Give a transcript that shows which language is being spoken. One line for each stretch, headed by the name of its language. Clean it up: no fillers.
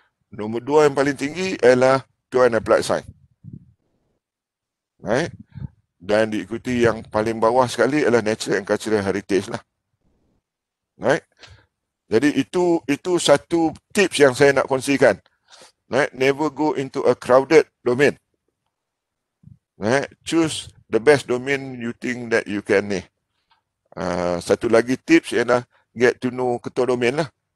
Malay: Nombor 2 yang paling tinggi ialah Pure and Applied Science. Dan diikuti yang paling bawah sekali adalah Natural and Cultural Heritage lah. Jadi itu satu tips yang saya nak kongsikan.
English: Never go into a crowded domain. Choose the best domain you think that you can ni.
Malay: Satu lagi tips ialah
English: get to know
Malay: ketua domain lah.